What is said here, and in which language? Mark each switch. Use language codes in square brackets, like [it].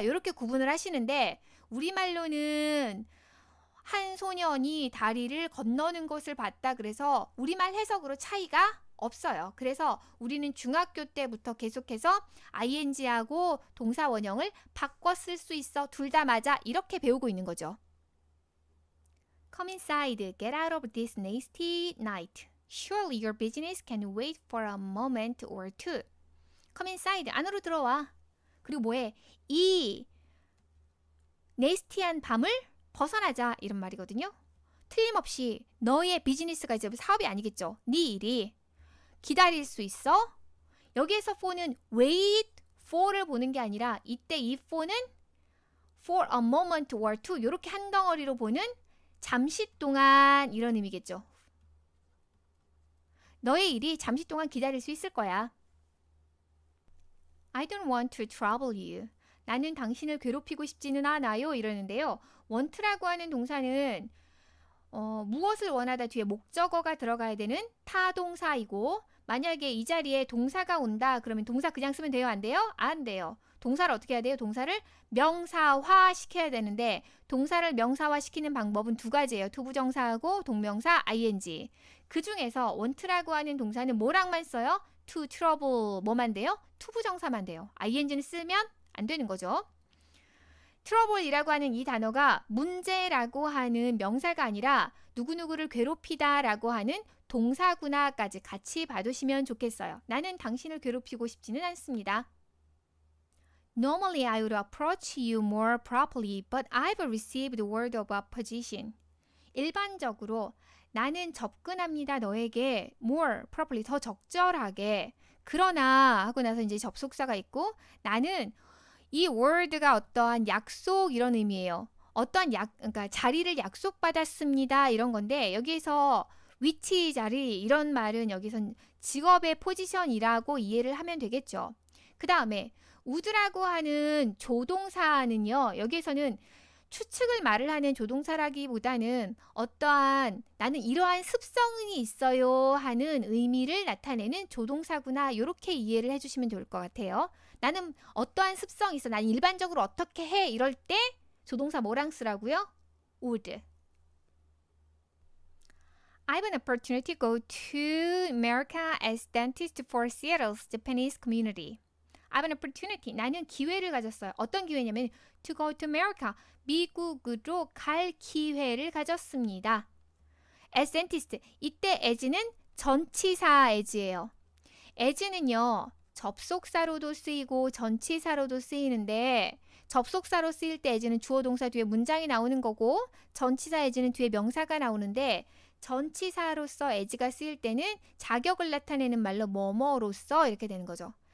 [ko] 이렇게 구분을 하시는데 우리말로는 한 소년이 다리를 건너는 것을 봤다 그래서 우리말 해석으로 차이가 없어요. 그래서 우리는 중학교 때부터 계속해서 ing하고 동사 원형을 바꿔 쓸 수 있어. 둘 다 맞아. 이렇게 배우고 있는 거죠. [en] Come inside. Get out of this nasty night. Surely your business can wait for a moment or two. Come inside. [ko] 안으로 들어와. 그리고 뭐해? 이 네스티한 밤을 벗어나자 이런 말이거든요. 틀림없이 너의 비즈니스가 이제 사업이 아니겠죠. 네 일이 기다릴 수 있어? 여기에서 for는 wait for를 보는 게 아니라 이때 이 for는 [en] for a moment or two [ko] 이렇게 한 덩어리로 보는 잠시 동안 이런 의미겠죠. 너의 일이 잠시 동안 기다릴 수 있을 거야. [en] I don't want to trouble you. [ko] 나는 당신을 괴롭히고 싶지는 않아요. 이러는데요. want라고 하는 동사는 무엇을 원하다 뒤에 목적어가 들어가야 되는 타동사이고 만약에 이 자리에 동사가 온다 그러면 동사 그냥 쓰면 돼요? 안 돼요? 안 돼요. 동사를 어떻게 해야 돼요? 동사를 명사화 시켜야 되는데 동사를 명사화 시키는 방법은 두 가지예요. 투부정사하고 동명사 ing. 그 중에서 want라고 하는 동사는 뭐랑만 써요? to trouble 뭐만 돼요? 투부정사만 돼요. ing는 쓰면 안 되는 거죠. trouble이라고 하는 이 단어가 문제라고 하는 명사가 아니라 누구누구를 괴롭히다 라고 하는 동사구나까지 같이 봐두시면 좋겠어요. 나는 당신을 괴롭히고 싶지는 않습니다. [en] Normally I would approach you more properly, but I've received word of opposition. [ko] 일반적으로 나는 접근합니다 너에게 [en] more properly [ko] 더 적절하게 그러나 하고 나서 이제 접속사가 있고 나는 이 word가 어떠한 약속 이런 의미예요. 어떠한 그러니까 자리를 약속받았습니다 이런 건데 여기에서 위치 자리 이런 말은 여기선 직업의 포지션이라고 이해를 하면 되겠죠. 그 다음에 would라고 하는 조동사는요. 여기에서는 추측을 말을 하는 조동사라기보다는 어떠한 나는 이러한 습성이 있어요 하는 의미를 나타내는 조동사구나 이렇게 이해를 해주시면 좋을 것 같아요. 나는 어떠한 습성이 있어. 나는 일반적으로 어떻게 해. 이럴 때 조동사 뭐랑 쓰라고요? [en] would. I have an opportunity to go to America as dentist for Seattle's Japanese community. I have an opportunity. [ko] 나는 기회를 가졌어요. 어떤 기회냐면 [en] to go to America. [ko] 미국으로 갈 기회를 가졌습니다. [en] as dentist. [ko] 이때 as는 전치사 as예요. as는요. 접속사로도 쓰이고 전치사로도 쓰이는데 접속사로 쓰일 때 as는 주어 동사 뒤에 문장이 나오는 거고 전치사 as는 뒤에 명사가 나오는데 전치사로서 as가 쓰일 때는 자격을 나타내는 말로 뭐뭐로서 이렇게 되는 거죠.